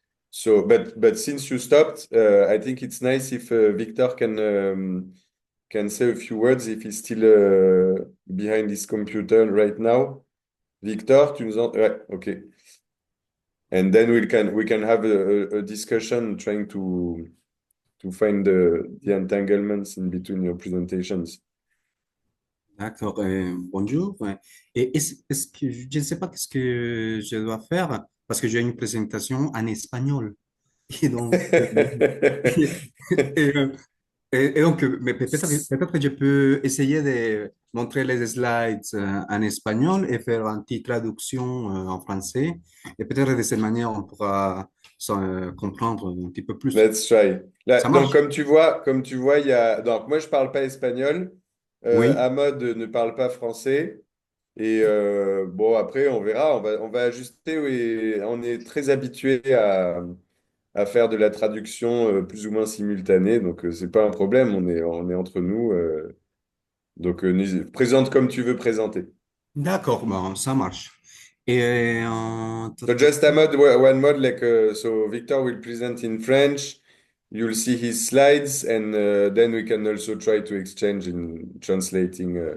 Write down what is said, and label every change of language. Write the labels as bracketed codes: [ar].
[en] So, but since you stopped, I think it's nice if Victor can say a few words if he's still behind his computer right now. Victor, [fr] tu nous en... Ouais, ok. [en] And then we can have a discussion trying to find the entanglements in between your presentations. [fr] D'accord, bonjour. Ouais. Et est-ce que je ne sais pas qu'est-ce que je dois faire parce que j'ai une présentation en espagnol. Et donc, et, euh, et donc mais peut-être que je peux essayer de montrer les slides en espagnol et faire une petite traduction en français. Et peut-être de cette manière, on pourra comprendre un petit peu plus. [en] Let's try. [fr] Là, Ça donc, comme tu vois, il y a... Donc, moi, je parle pas espagnol. Oui. Aamod ne parle pas français. Et bon, après, on verra. On va ajuster. Oui. On est très habitué à faire de la traduction plus ou moins simultanée. Donc, c'est pas un problème. On est entre nous. Donc, présente comme tu veux présenter. D'accord, bon, ça marche. Et [en] So just Aamod, one mod, like, so Victor will present in French. You'll see his slides, and then we can also try to exchange in translating.